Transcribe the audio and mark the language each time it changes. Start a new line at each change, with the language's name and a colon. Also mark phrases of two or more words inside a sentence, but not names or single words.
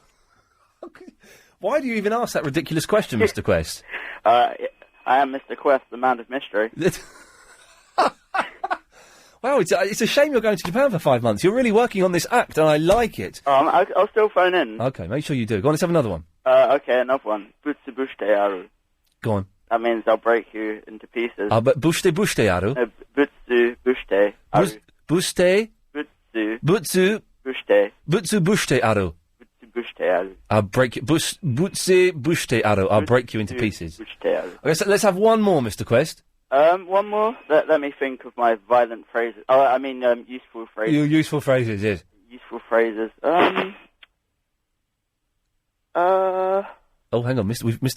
English: Why do you even ask that ridiculous question, Mr. Quest? I am Mr. Quest, the man of mystery. Wow, it's a shame you're going to Japan for 5 months. You're really working on this act, and I like it. I'll still phone in. Okay, make sure you do. Go on, let's have another one. Okay, another one.
Japanese: ぶつぶしてある.
English: Go on. That means I'll break you into pieces.
Japanese: ぶつぶしてある? ぶつぶしてある.
English: Bushite? Butsu. Butsu. Bushite.
Japanese: ぶつぶしてある. ぶつぶしてある.
English: I'll break you.
Japanese: ぶしてある.
English: I'll break you into pieces. Okay, so let's have one more, Mr. Quest. One more. Let me think of my violent phrases. Oh, I mean, useful phrases. Your useful phrases, yes. Useful phrases. Oh, hang on, Mr.